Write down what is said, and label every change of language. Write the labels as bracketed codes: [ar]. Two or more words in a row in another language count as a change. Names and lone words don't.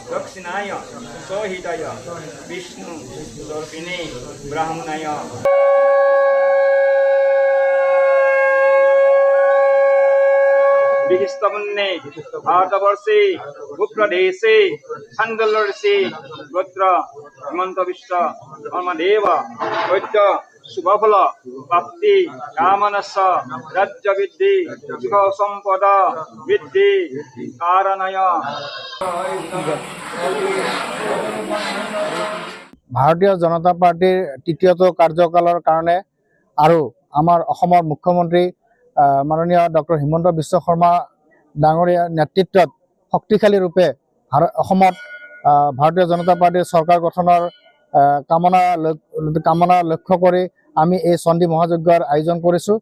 [sa] दक्षिणाय सहिताय विष्णु दर्पिणे ब्राह्मणाय विहिस्तमुन्ने भारतवर्षे भूप्रदेशे छान्दोल्यऋषि गोत्र हिमंत विश्व धर्मदेव वैद्य शुभफल प्राप्ति कामनस राज्य वृद्धि सुख संपद वृद्धि कारणय। [as] ভাৰতীয় জনতা পাৰ্টিৰ তৃতীয়টো কাৰ্যকালৰ কাৰণে আৰু আমাৰ অসমৰ মুখ্যমন্ত্ৰী মাননীয় ডক্টৰ হিমন্ত বিশ্ব শৰ্মা ডাঙৰীয়াৰ নেতৃত্বত শক্তিশালী ৰূপে অসমত ভাৰতীয় জনতা পাৰ্টিৰ চৰকাৰ গঠনৰ কামনা লক্ষ্য কৰি আমি এই চণ্ডী মহাযজ্ঞৰ আয়োজন কৰিছোঁ।